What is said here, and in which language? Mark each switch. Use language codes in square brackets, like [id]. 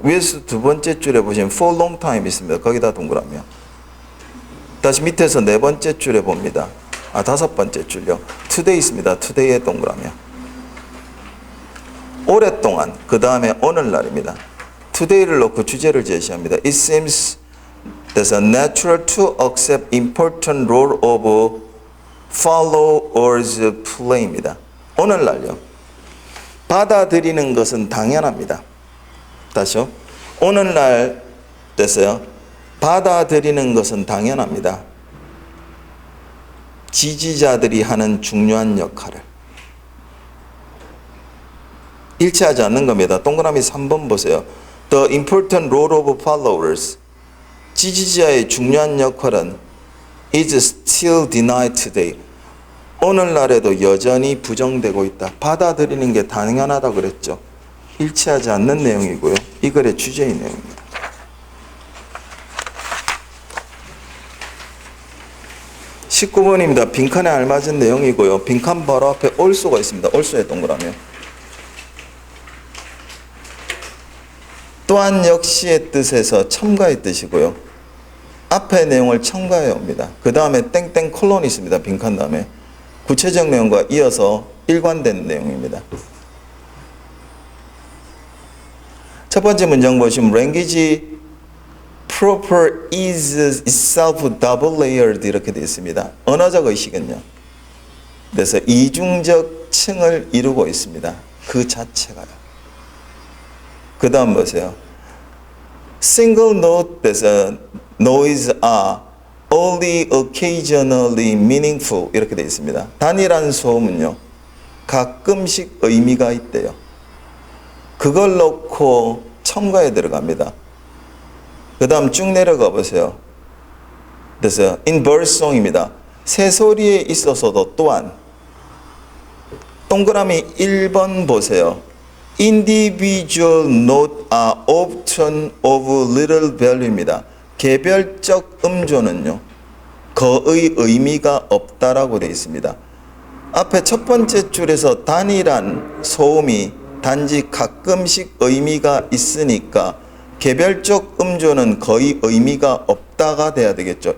[ko] 위에서 두 번째 줄에 보시면 [en] for long time [ko] 있습니다. 거기다 동그라미요. 다시 밑에서 네 번째 줄에 봅니다. 다섯 번째 줄요. today 있습니다. today에 동그라미요. 오랫동안, 그 다음에 오늘날입니다. today를 놓고 주제를 제시합니다. [en] It seems there's a natural to accept important role of followers play입니다. [ko] 오늘날요. 받아들이는 것은 당연합니다. 다시요. 오늘날 됐어요. 받아들이는 것은 당연합니다. 지지자들이 하는 중요한 역할을. 일치하지 않는 겁니다. 동그라미 3번 보세요. [en] The important role of followers. [ko] 지지자의 중요한 역할은 [en] is still denied today. [ko] 오늘날에도 여전히 부정되고 있다. 받아들이는 게 당연하다고 그랬죠. 일치하지 않는 내용이고요. 이 글의 주제의 내용입니다. (19번입니다) 빈칸에 알맞은 내용이고요. 빈칸 바로 앞에 also가 있습니다. also의 동그라미요. 또한 역시의 뜻에서 첨가의 뜻이고요. 앞의 내용을 첨가해 옵니다. 그 다음에 땡땡 콜론이 있습니다. 빈칸 다음에 구체적 내용과 이어서 일관된 내용입니다. 첫 번째 문장 보시면 [en] language proper is itself double layered [ko] 이렇게 되어 있습니다. 언어적 의식은요. 그래서 이중적 층을 이루고 있습니다. 그 자체가요. 그 다음 보세요. [en] Single note noise are only occasionally meaningful [ko] 이렇게 되어 있습니다. 단일한 소음은요. 가끔씩 의미가 있대요. 그걸 놓고 첨가에 들어갑니다. 그 다음 쭉 내려가 보세요. 그래서 [en] in birdsong [ko] 입니다. 새소리에 있어서도 또한 동그라미 1번 보세요. [en] Individual note are often of little value입니다. [ko] 개별적 음조는요. 거의 의미가 없다라고 되어 있습니다. 앞에 첫 번째 줄에서 단일한 소음이 단지 가끔씩 의미가 있으니까 개별적 음조는 거의 의미가 없다가 돼야 되겠죠.